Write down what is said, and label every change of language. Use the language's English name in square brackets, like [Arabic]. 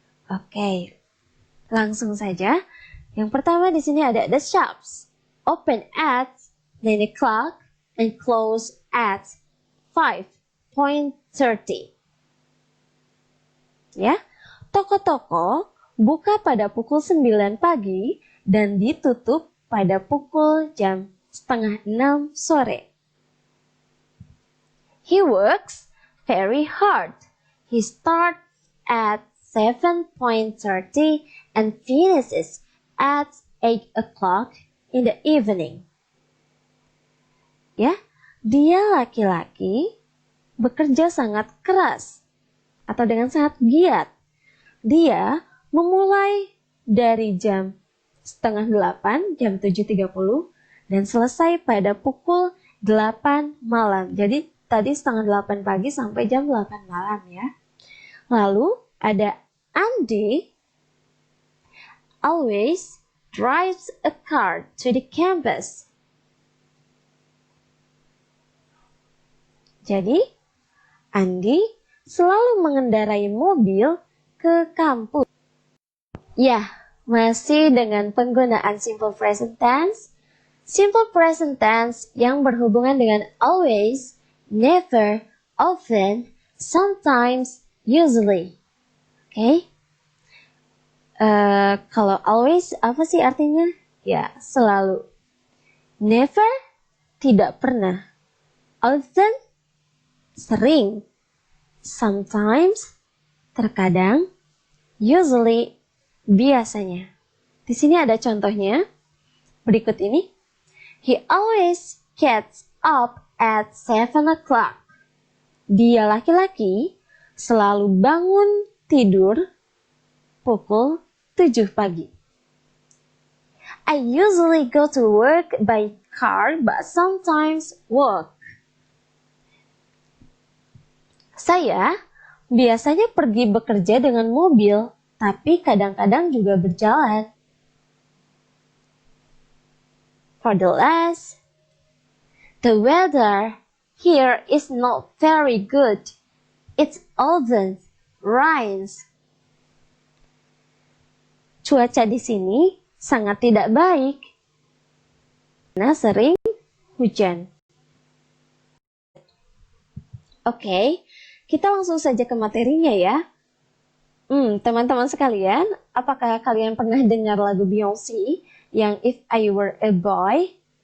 [Indonesian] Oke, langsung saja. Yang pertama di sini ada [English] the shops open at 9 o'clock and close at 5:30. [Indonesian] Ya, toko-toko buka pada pukul 9 pagi dan ditutup pada pukul jam 5:30 sore. [English] He works very hard. He starts at 7:30 and finishes at 8 o'clock in the evening. [Indonesian] Ya, dia laki-laki bekerja sangat keras atau dengan sangat giat. Dia memulai dari jam 7:30, jam 7:30 dan selesai pada pukul 8 malam. Jadi tadi 7:30 pagi sampai jam 8 malam ya. Lalu ada [English] Andy always drives a car to the campus. [Indonesian] Jadi, Andy selalu mengendarai mobil ke kampus. Ya, masih dengan penggunaan simple present tense. Simple present tense yang berhubungan dengan always, never, often, sometimes, usually. Oke? Kalau always apa sih artinya? Ya, selalu. Never, tidak pernah. Often, sering. Sometimes, terkadang. Usually, biasanya. Di sini ada contohnya. Berikut ini. [English] He always gets up at 7 o'clock. [Indonesian] Dia laki-laki selalu bangun tidur pukul 7 pagi. [English] I usually go to work by car but sometimes walk. [Indonesian] Saya biasanya pergi bekerja dengan mobil, tapi kadang-kadang juga berjalan. [English] For the last, the weather here is not very good. It often rains. [Indonesian] Cuaca di sini sangat tidak baik. Karena sering hujan. Oke, kita langsung saja ke materinya ya. Teman-teman sekalian, apakah kalian pernah dengar lagu Beyoncé yang If I Were a Boy?